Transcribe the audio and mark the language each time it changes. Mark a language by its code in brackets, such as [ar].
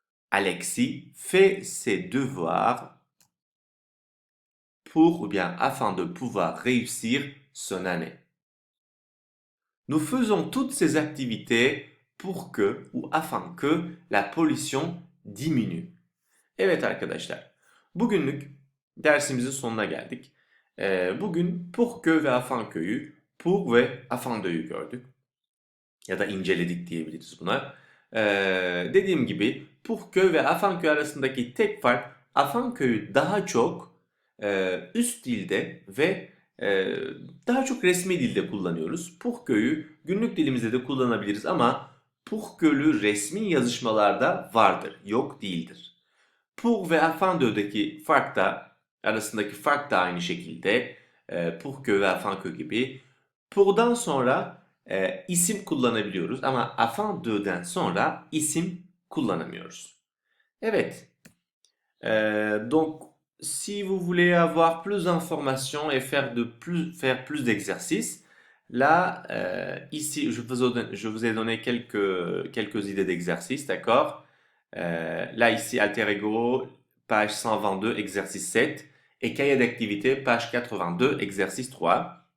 [fr] Alexis fait ses devoirs pour ou bien afin de pouvoir réussir son année. Nous faisons toutes ces activités pour que ou afin que la pollution diminue. [tr] Evet arkadaşlar, bugünlük dersimizin sonuna geldik. Bugün pour que ve afin qu'yu, pour ve afin de'yu gördük. Ya da inceledik diyebiliriz buna. Dediğim gibi pour que ve afin que arasındaki tek fark afin qu'yu daha çok üst dilde ve daha çok resmi dilde kullanıyoruz. Pour qu'yu günlük dilimizde de kullanabiliriz ama pour que'lü resmi yazışmalarda vardır, yok değildir. Pour ve afin de'deki fark da arasındaki fark da aynı şekilde pour que ve afin que gibi. Pour'dan sonra isim kullanabiliyoruz ama afin de'den sonra isim kullanamıyoruz. Evet. [fr] Donc, si vous voulez avoir plus d'informations et faire plus d'exercices, là, ici, je vous ai donné quelques idées d'exercices, d'accord? Là, ici, Alter Ego, page 122, exercice 7, et cahier d'activité, page 82, exercice 3.